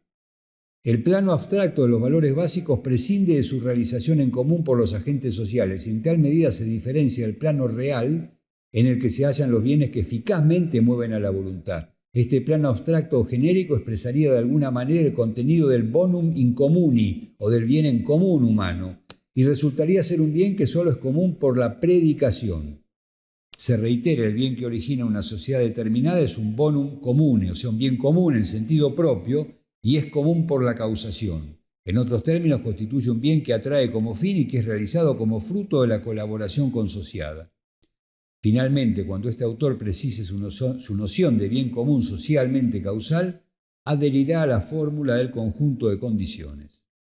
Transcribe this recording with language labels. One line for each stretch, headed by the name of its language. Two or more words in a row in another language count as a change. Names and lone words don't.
Spanish: El plano abstracto de los valores básicos prescinde de su realización en común por los agentes sociales y en tal medida se diferencia del plano real en el que se hallan los bienes que eficazmente mueven a la voluntad. Este plano abstracto o genérico expresaría de alguna manera el contenido del
Latin: bonum in communi
Spanish: o del bien en común humano, y resultaría ser un bien que solo es común por la predicación. Se reitera, el bien que origina una sociedad determinada es un
Latin: bonum comune,
Spanish: o sea, un bien común en sentido propio, y es común por la causación. En otros términos, constituye un bien que atrae como fin y que es realizado como fruto de la colaboración consociada. Finalmente, cuando este autor precise su noción de bien común socialmente causal, adherirá a la fórmula del conjunto de condiciones.